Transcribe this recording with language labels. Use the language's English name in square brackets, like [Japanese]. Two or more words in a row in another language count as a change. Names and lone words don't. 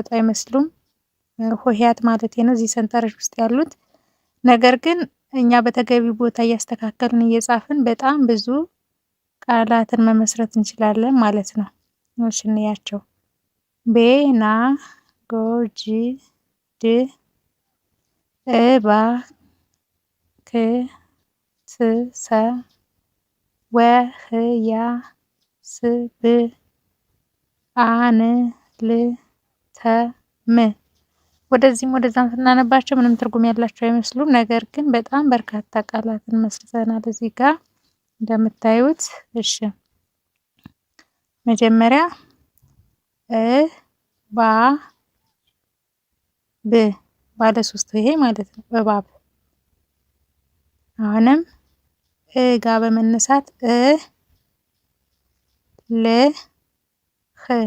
[Amharic] አይመስሉም። ሆሄያት ማለት ነው እዚህ ሰንጠረዥ ውስጥ ያሉት። ነገር ግን እኛ በተገቢ ቦታ እያስተካከልን እየጻፍን በጣም ብዙ ቃላትን መመስረት እንችላለን ማለት ነው። እሺ እንያቸው። ቤና ጎጂ ድ እባ ክ ት ሰ ወህያ ስብ አን ል ተ ም። ወደዚህም ወደዛም ስናነባቸው ምንም ትርጉም ያላቸው አይመስሉም። ነገር ግን በጣም በርካታ ቃላትን መስርተናል እዚህ ጋር እንደምታዩት። እሺ መጀመሪያ ባ ብ ባለ ሶስት ይሄ ማለት ነው እባብ። አሁንም ጋ በመነሳት ል ህ